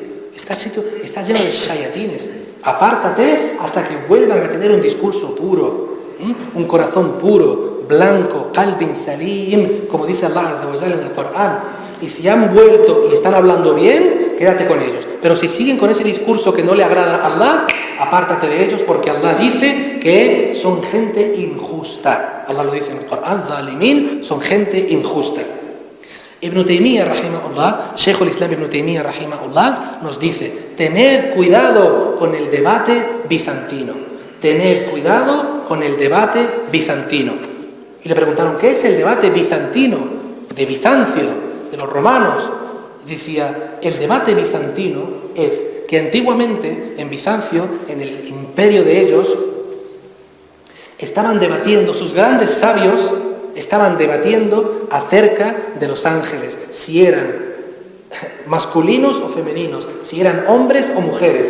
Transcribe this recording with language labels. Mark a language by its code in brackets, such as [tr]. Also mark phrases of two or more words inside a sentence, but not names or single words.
[es] Este está lleno de shayatines. Apártate hasta que vuelvan a tener un discurso puro, un corazón puro, blanco, [ar] قلب سليم, [es] como dice [ar] الله عز وجل [es] en el Corán. Y si han vuelto y están hablando bien, quédate con ellos. Pero si siguen con ese discurso que no le agrada a Allah, apártate de ellos, porque Allah dice que son gente injusta. Allah lo dice en el Corán, zalimin, son gente injusta. Ibn Taymiyyah rahimahullah, Shaykh al-Islam Ibn Taymiyyah rahimahullah, nos dice: tened cuidado con el debate bizantino. Tened cuidado con el debate bizantino. Y le preguntaron: ¿qué es el debate bizantino? de Bizancio, de los romanos. Decía, el debate bizantino es que antiguamente en Bizancio, en el imperio de ellos, estaban debatiendo, sus grandes sabios estaban debatiendo acerca de los ángeles, si eran masculinos o femeninos, si eran hombres o mujeres.